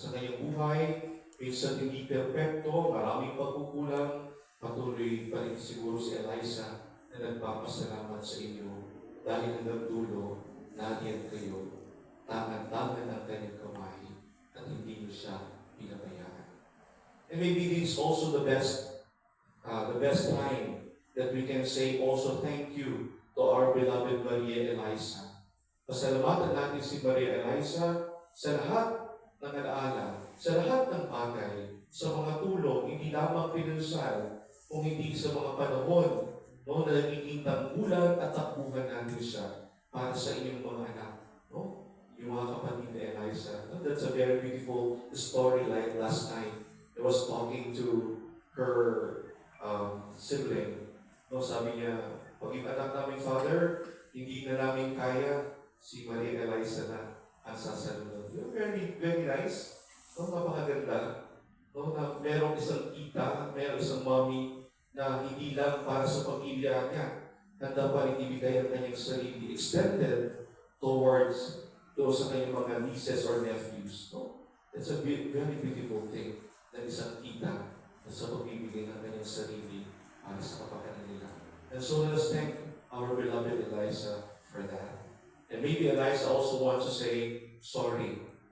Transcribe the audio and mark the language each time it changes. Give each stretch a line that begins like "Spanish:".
Filipino: Sa kanyang buhay, minsan hindi perpekto, maraming pagkukulang, patuloy pa rin siguro si Eliza na nagpapasalamat sa inyo dahil hanggang dulo, nariyan kayo, tangan-tangan ang kanyang kamay at hindi niyo siya pinabayaan.
English: And maybe this is also the best time that we can say also thank you to our beloved Maria Eliza.
Filipino: Pasalamatan natin si Maria Eliza sa lahat ng alaala, sa lahat ng bagay, sa mga tulong, hindi lamang pinansyal, kung hindi sa mga panahon, no, na nagiging tanggulan at takbuhan natin siya para sa inyong mga anak. No? Yung mga kapatid ni Eliza. No?
English: That's a very beautiful story like last night. I was talking to her sibling. No,
Filipino: sabi niya, pag yung anak namin, Father, hindi na namin kaya si Maria Eliza na ang sasalunod.
English: Very, very nice.
Filipino: No, napakaganda. No, na merong isang tita, merong isang mommy na hindi lang para sa pamilya niya, handa pa rin ibigay ang kanyang sarili,
English: extended towards those
Filipino: sa kanyang mga
English: nieces or nephews.
Filipino: No?
English: It's a very beautiful thing
Filipino: na isang tita na sa pagbibigay ng kanyang sarili para sa kapakanan nila.
English: And so let us thank our beloved Eliza for that. And maybe Eliza also wants to say, sorry.